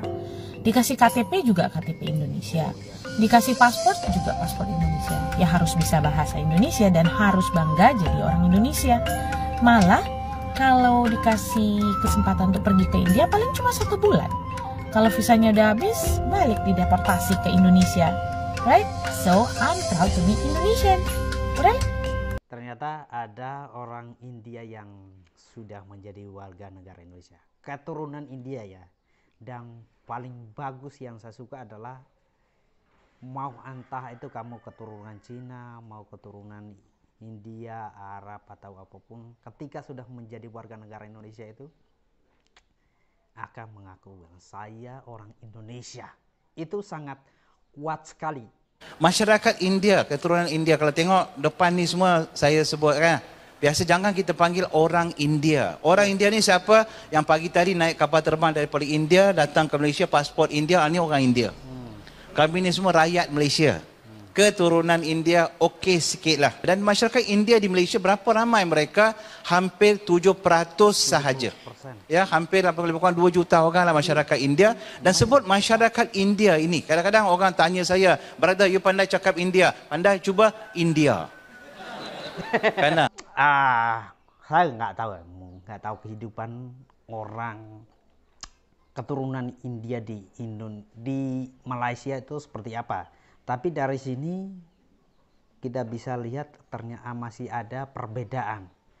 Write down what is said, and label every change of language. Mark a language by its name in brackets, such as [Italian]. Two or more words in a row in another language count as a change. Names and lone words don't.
[Indonesian] Dikasih KTP juga KTP Indonesia, dikasih paspor juga paspor Indonesia. Ya harus bisa bahasa Indonesia dan harus bangga jadi orang Indonesia. Malah kalau dikasih kesempatan untuk pergi ke India paling cuma 1 bulan. Kalau visanya udah habis, balik dideportasi ke Indonesia. [English] Right? So, I'm proud to be Indonesian. Right? [Indonesian] Ternyata ada orang India yang sudah menjadi warga negara Indonesia. Keturunan India ya. Dan paling bagus yang saya suka adalah mau entah itu kamu keturunan Cina, mau keturunan India, Arab atau apapun, ketika sudah menjadi warga negara Indonesia itu akan mengaku saya orang Indonesia. Itu sangat kuat sekali. [Malay] Masyarakat India, keturunan India, kalau tengok depan ni semua saya sebut kan. Biasa jangan kita panggil orang India. Orang India ni siapa? Yang pagi tadi naik kapal terbang daripada India, datang ke Malaysia, pasport India, ni orang India. Kami ni semua rakyat Malaysia. Keturunan India okey sikit lah. Dan masyarakat India di Malaysia berapa ramai mereka? Hampir 7% sahaja. Ya, hampir lebih kurang 2 juta orang lah masyarakat India. Dan sebut masyarakat India ini, kadang-kadang orang tanya saya, [English] brother, you [Malay] pandai cakap India? Pandai, cuba India. [Indonesian] Karena saya nggak tahu kehidupan orang keturunan India di Malaysia itu seperti apa. Tapi dari sini kita bisa lihat ternyata masih ada perbedaan.